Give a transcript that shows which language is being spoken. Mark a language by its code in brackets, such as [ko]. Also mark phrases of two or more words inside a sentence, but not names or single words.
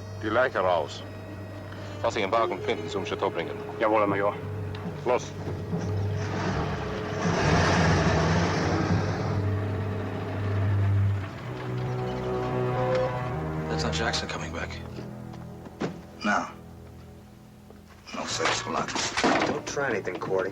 [de] die lijken raus. Als Sie einen Wagen finden, zum Chateau bringen. Jawohl, Major. Los. [en] That's not Jackson coming back. No. No thanks a lot. Don't try anything, Cordy.